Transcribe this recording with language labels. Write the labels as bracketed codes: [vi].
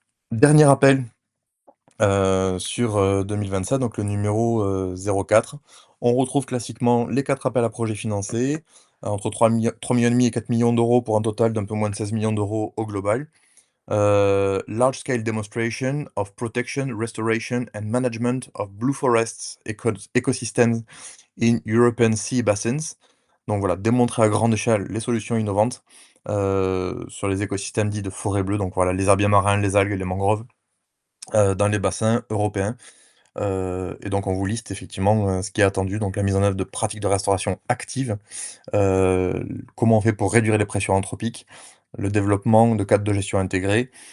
[fr] Dernier appel, sur, 2027, donc le numéro, 04. On retrouve classiquement les 4 appels à projets financés, entre 3 millions et 4 millions d'euros pour un total d'un peu moins de 16 millions d'euros au global. [en] Large scale demonstration of protection, restoration and management of blue forests ecosystems in European sea bassins. [fr] Donc voilà, démontrer à grande échelle les solutions innovantes, sur les écosystèmes dits de forêt bleue, donc voilà, les herbiers marins, les algues et les mangroves, dans les bassins européens. Et donc on vous liste effectivement, ce qui est attendu, donc la mise en œuvre de pratiques de restauration actives, comment on fait pour réduire les pressions anthropiques, le développement de cadres de gestion intégrés.